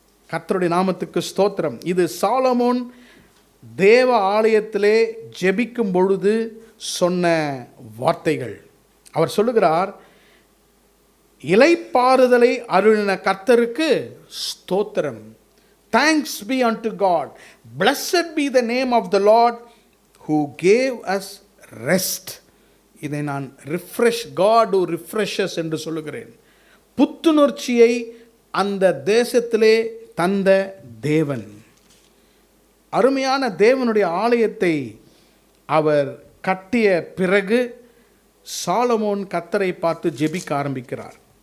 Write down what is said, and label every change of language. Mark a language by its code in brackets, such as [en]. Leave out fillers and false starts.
[ta] கர்த்தருடைய நாமத்துக்கு ஸ்தோத்திரம். இது சாலமோன் தேவ ஆலயத்திலே ஜெபிக்கும் பொழுது சொன்ன வார்த்தைகள். அவர் சொல்லுகிறார், இளைப்பாறுதலை அருளின கர்த்தருக்கு ஸ்தோத்திரம். [en] Thanks be unto God. Blessed be the name of the Lord who gave us rest. [ta] இதை நான் [en] God who refreshes [ta] என்று சொல்லுகிறேன். புத்துணர்ச்சியை அந்த தேசத்திலே தந்த தேவன். அருமையான தேவனுடைய ஆலயத்தை அவர் கட்டிய பிறகு சாலமோன் கர்த்தரை பார்த்து ஜெபிக்க ஆரம்பிக்கிறார்.